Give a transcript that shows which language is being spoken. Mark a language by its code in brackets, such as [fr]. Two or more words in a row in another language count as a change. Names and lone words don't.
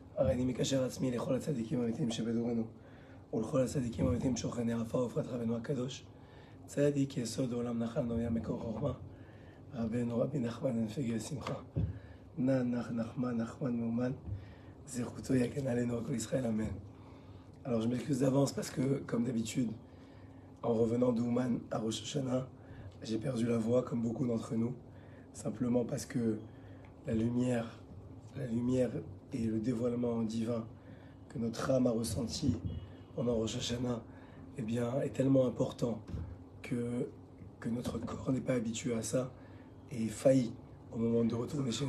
[he] הריני מקשר עצמי לכל הצדיקים האמיתיים שבדורנו ולכל הצדיקים האמיתיים שוכני עפר ופרת רבנו הקדוש, צדיק יסוד העולם נחל נויה מקור חוכמה, רבנו רבי נחמן הנפגי שמחה, נחמן מאומן, זכותו יגן עלינו à Israël, amen. [fr] Alors je m'excuse d'avance parce que, comme d'habitude, en revenant d'Ouman à Rosh Hashanah, j'ai perdu la voix comme beaucoup d'entre nous, simplement parce que la lumière et le dévoilement divin que notre âme a ressenti pendant Rosh Hashanah, eh bien, est tellement important que notre corps n'est pas habitué à ça et faillit au moment de retourner chez nous.